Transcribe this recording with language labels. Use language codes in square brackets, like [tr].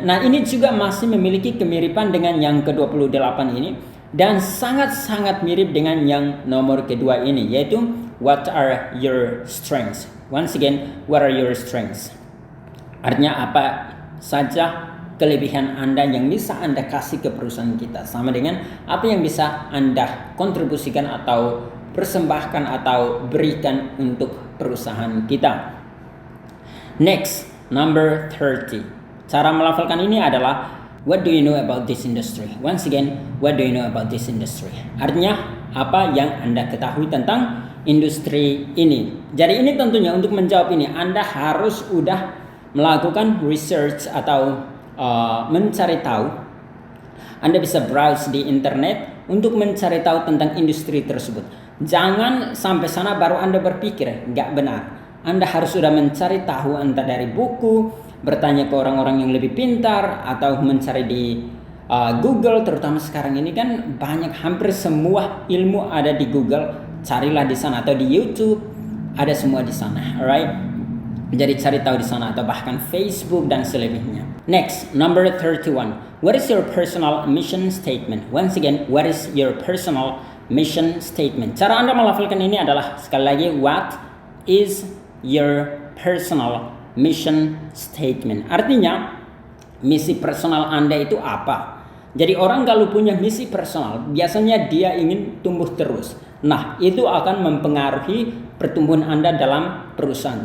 [id] Nah, ini juga masih memiliki kemiripan dengan yang ke-28 ini dan sangat-sangat mirip dengan yang nomor kedua ini, yaitu [en] what are your strengths? Once again, what are your strengths? [id] Artinya apa saja kelebihan Anda yang bisa Anda kasih ke perusahaan kita, sama dengan apa yang bisa Anda kontribusikan atau persembahkan atau berikan untuk perusahaan kita. [en] Next, number 30. [id] Cara melafalkan ini adalah [en] what do you know about this industry? Once again, what do you know about this industry? [id] Artinya apa yang Anda ketahui tentang industri ini. Jadi ini tentunya untuk menjawab ini Anda harus udah melakukan research atau mencari tahu. Anda bisa browse di internet untuk mencari tahu tentang industri tersebut. Jangan sampai sana baru Anda berpikir, nggak benar. Anda harus sudah mencari tahu entah dari buku, bertanya ke orang-orang yang lebih pintar, atau mencari di Google. Terutama sekarang ini kan banyak, hampir semua ilmu ada di Google. Carilah di sana, atau di YouTube ada semua di sana. Alright. Jadi cari tahu di sana, atau bahkan Facebook dan selebihnya. [en] Next, number 31. What is your personal mission statement? Once again, what is your personal mission statement? [id] Cara Anda melafalkan ini adalah sekali lagi, [en] what is your personal mission statement? [id] Artinya misi personal Anda itu apa? Jadi orang kalau punya misi personal, biasanya dia ingin tumbuh terus. Nah, itu akan mempengaruhi pertumbuhan Anda dalam perusahaan.